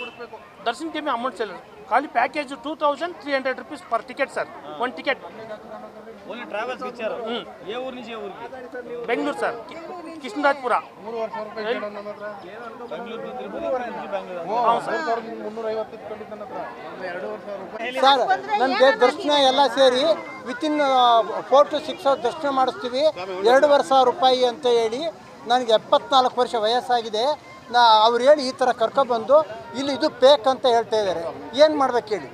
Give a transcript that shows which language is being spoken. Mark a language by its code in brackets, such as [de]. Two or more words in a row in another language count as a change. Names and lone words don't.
[te] దర్శనంకి ఏమీ అమౌంట్ చేయలేదు, ఖాళీ ప్యాకేజ్ 2300 [en] rupees per ticket [te] సార్, 1 టికెట్. ఓన్లీ ట్రావెల్స్కి ఇచ్చారు. ఏ ఊరు నుంచి ఏ ఊరికి? బెంగళూరు సార్, కృష్ణరాజపుర. బెంగళూరు టు తిరుపతి, నుంచి బెంగళూరు. అవును సార్. 350 [kn] ಸರ್, ನನಗೆ ದರ್ಶನ ಎಲ್ಲ ಸೇರಿ ವಿತಿನ್ 4 to 6 ಅವರ್ ದರ್ಶನ ಮಾಡಿಸ್ತೀವಿ. 2,500 ರೂಪಾಯಿ ಅಂತ ಹೇಳಿ ನನಗೆ 74 ವರ್ಷ ವಯಸ್ಸಾಗಿದೆ. ಅವ್ರು ಹೇಳಿ ಈ ಥರ ಕರ್ಕೊಬಂದು ಇಲ್ಲಿ ಇದು ಪೇಕ್ ಅಂತ ಹೇಳ್ತಾ ಇದ್ದಾರೆ. ಏನು ಮಾಡ್ಬೇಕು ಹೇಳಿ?